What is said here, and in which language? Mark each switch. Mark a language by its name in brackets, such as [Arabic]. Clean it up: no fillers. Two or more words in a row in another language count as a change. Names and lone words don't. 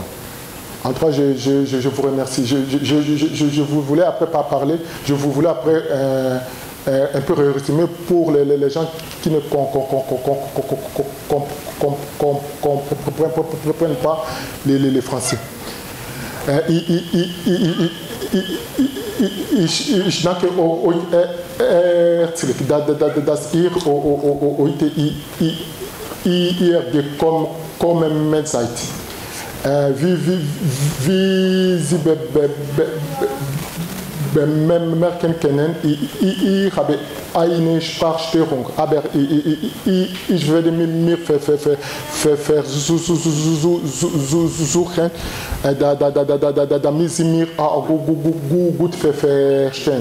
[French] En tout cas, je vous remercie. Je vous voulais après pas parler, je vous voulais après un peu résumer pour les gens qui ne comprennent pas les Français. [German] Ich danke euch herzlich, dass ihr heute hier gekommen seid. Wie Sie bemerken können, ich habe eine Sprachstörung, aber ich werde mir versuchen, damit Sie mir gut verstehen.